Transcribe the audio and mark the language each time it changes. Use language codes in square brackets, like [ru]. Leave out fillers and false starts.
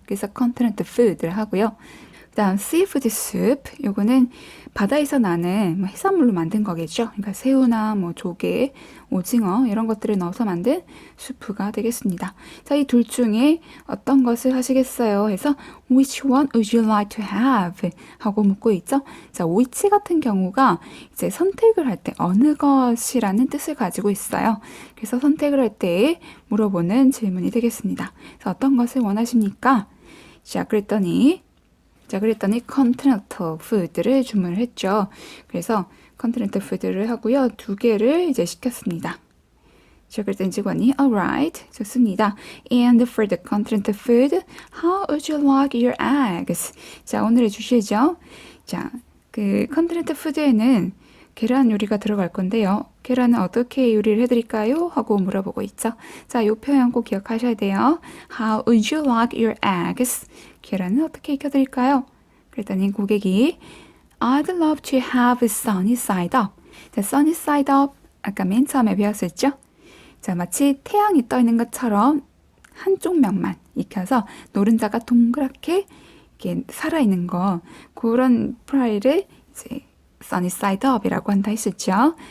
[ko] 그래서 continental food를 하고요. 그다음 seafood soup, 요거는 바다에서 나는 해산물로 만든 거겠죠. 그러니까 새우나 조개, 오징어 이런 것들을 넣어서 만든 수프가 되겠습니다. 자, 이 둘 중에 어떤 것을 하시겠어요? [en] 해서 which one would you like to have? [ko] 하고 묻고 있죠. 자, which 같은 경우가 이제 선택을 할 때 어느 것이라는 뜻을 가지고 있어요. 그래서 선택을 할 때 물어보는 질문이 되겠습니다. 그래서 어떤 것을 원하십니까? 자, 그랬더니 continental food를 주문을 했죠. 그래서 continental food를 하고요. 2개를 이제 시켰습니다. 자, 그랬더니 직원이 alright, 좋습니다. [en] And for the continental food, how would you like your eggs? [ko] 자, 오늘의 주제죠. 자, 그 continental food에는 계란 요리가 들어갈 건데요. 계란은 어떻게 요리를 해드릴까요? 하고 물어보고 있죠. 자, 이 표현 꼭 기억하셔야 돼요. [en] How would you like your eggs? [ko] 계란은 어떻게 익혀드릴까요? [en] 그랬더니 고객이 I'd love to have sunny side up. [ko] 자, sunny side up 아까 맨 처음에 배웠었죠? 자, 마치 태양이 떠 있는 것처럼 한쪽 면만 익혀서 노른자가 동그랗게 이렇게 살아있는 거 그런 프라이를 이제 sunny side up이라고 한다 했었죠.